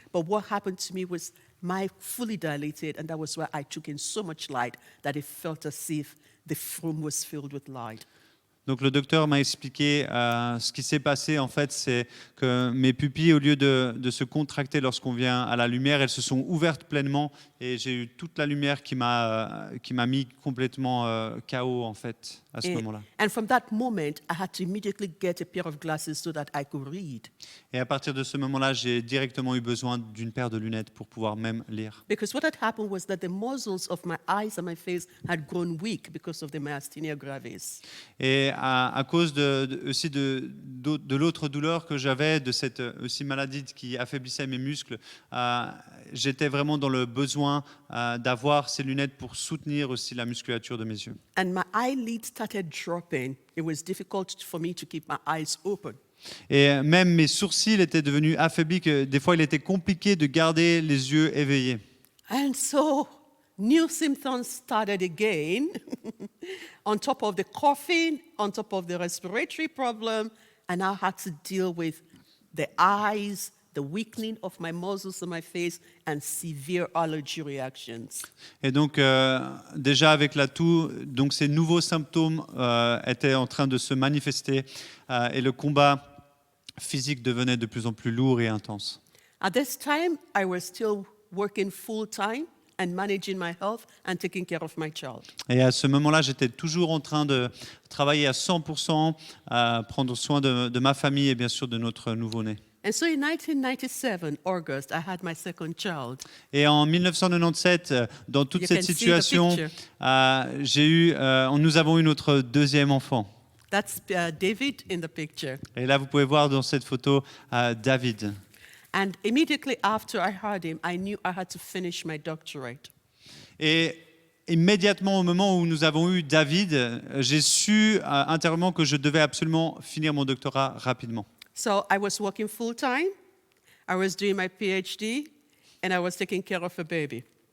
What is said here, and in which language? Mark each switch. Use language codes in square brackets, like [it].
[en] But what happened to me was my fully dilated, and that was where I took in so much light that it felt as if the room was filled with light. [fr] Donc le docteur m'a expliqué ce qui s'est passé. En fait, c'est que mes pupilles, au lieu de se contracter lorsqu'on vient à la lumière, elles se sont ouvertes pleinement et j'ai eu toute la lumière qui m'a mis complètement KO en fait à ce moment-là. [en] And from that moment, I had to immediately get a pair of glasses so that I could read. [fr] Et à partir de ce moment-là, j'ai directement eu besoin d'une paire de lunettes pour pouvoir même lire. [en] Because what had happened was that the muscles of my eyes and my face had grown weak because of the myasthenia gravis. [fr] Et à cause aussi de l'autre douleur que j'avais, de cette aussi maladie qui affaiblissait mes muscles, j'étais vraiment dans le besoin d'avoir ces lunettes pour soutenir aussi la musculature de mes yeux. [en] And my eyelids started dropping. It was difficult for me to keep my eyes open. [fr] Et même mes sourcils étaient devenus affaiblis, que des fois il était compliqué de garder les yeux éveillés. [en] And so new symptoms started again on top of the coughing, on top of the respiratory problem, and I had to deal with the eyes, the weakening of my muscles in my face, and severe allergy reactions. [fr] Et donc déjà avec la toux, donc ces nouveaux symptômes étaient en train de se manifester et le combat physique devenait de plus en plus lourd et intense. [en] At this time, I was still working full-time. and managing my health and taking care of my child. [fr] Et à ce moment-là, j'étais toujours en train de travailler à 100%, à prendre soin de ma famille et bien sûr de notre nouveau-né. [en] And so in 1997, August, I had my second child. [fr] Et en 1997, dans toute [en] You [fr] cette [en] can see the [fr] situation, [en] picture. [fr] nous avons eu notre deuxième enfant. [en] That's David in the picture. [fr] Et là, vous pouvez voir dans cette photo David. [en] And immediately after I had him, I knew I had to finish my doctorate. [fr] Et immédiatement au moment où nous avons eu David, j'ai su intérieurement que je devais absolument finir mon doctorat rapidement. [en] So I was working full time, I was doing my PhD, and I was taking care of a baby.